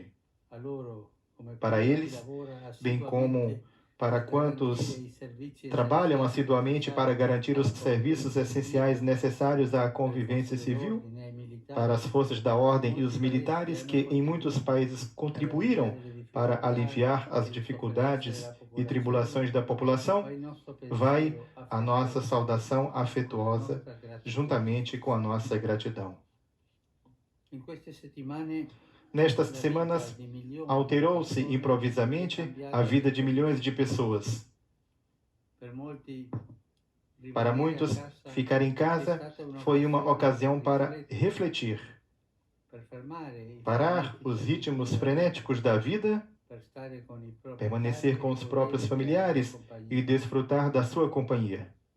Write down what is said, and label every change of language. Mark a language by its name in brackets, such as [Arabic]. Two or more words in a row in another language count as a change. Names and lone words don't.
[Portuguese] Para eles, bem como para quantos trabalham assiduamente para garantir os serviços essenciais necessários à convivência civil, para as forças da ordem e os militares que em muitos países contribuíram para aliviar as dificuldades e tribulações da população, vai a nossa saudação afetuosa juntamente com a nossa gratidão. [Italian] In queste settimane [Portuguese] Nestas semanas, alterou-se improvisamente a vida de milhões de pessoas. Para muitos, ficar em casa foi uma ocasião para refletir, parar os ritmos frenéticos da vida, permanecer com os próprios familiares e desfrutar da sua companhia.